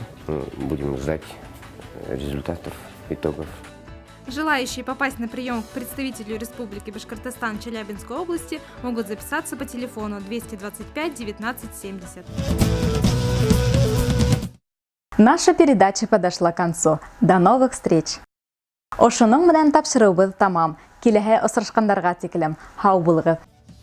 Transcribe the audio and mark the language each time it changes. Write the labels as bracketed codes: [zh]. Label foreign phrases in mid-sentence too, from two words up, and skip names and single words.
[ru] Будем ждать результатов, итогов. Желающие попасть на прием к представителю Республики Башкортостан Челябинской области могут записаться по телефону 225 19 70. Наша передача подошла к концу. До новых встреч! [ba] Ошоның менән тапшырыбыз тамам. Киләһе осрашкандарга тиклем. Һау булыгыз!